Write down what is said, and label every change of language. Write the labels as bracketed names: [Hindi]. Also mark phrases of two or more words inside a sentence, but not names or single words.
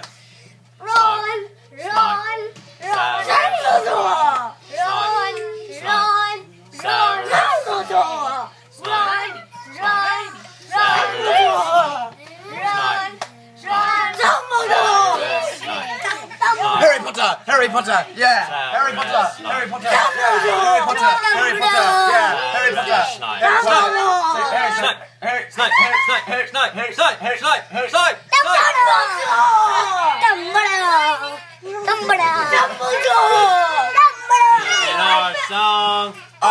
[English] Run! Run! Run! Dumbledore! Run! Run! Run! Dumbledore! Run! Run! Run! Run! Run! Dumbledore! Harry Potter! Harry Potter! Yeah! Harry Potter! Harry Potter! Harry Potter! Harry Potter! Yeah! Harry Potter! Snipe, Harry Snipe! Harry Snipe, Harry Snipe, Harry Snipe, Harry Snipe, Harry Snipe, Harry Snipe, Dumbledore! Dumbledore! Dumbledore! in our song.